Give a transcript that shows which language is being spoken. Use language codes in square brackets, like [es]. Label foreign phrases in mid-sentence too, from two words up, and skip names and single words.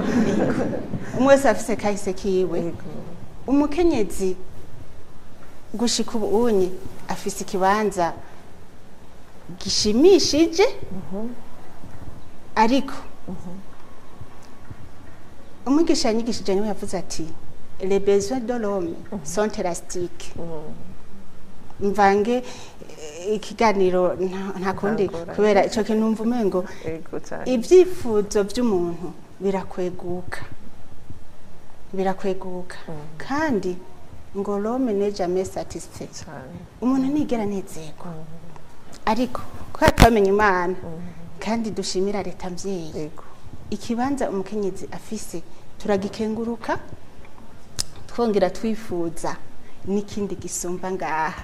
[rn] Umwe wese afise kahise kiwe. Yego. Umukenyezi gushika ubunye afise ikibanza gishimishije. Ariko umwigisha yanyigishije niwe yavuze ati [fr] les besoins de l'homme sont élastiques. [rn] Mvange ikiganiro nta kundi kubera ico kintu numva umengo ibyifuzo by'umuntu birakweguka kandi ngo [fr] l'homme n'est jamais satisfait. [rn] Umuntu nigera nezerwa ariko ko twamenye Imana kandi dushimira leta mvyeyi ikibanza umukenyezi afise turagikenguruka twongera twifuza n'ikindi gisumba ngaha.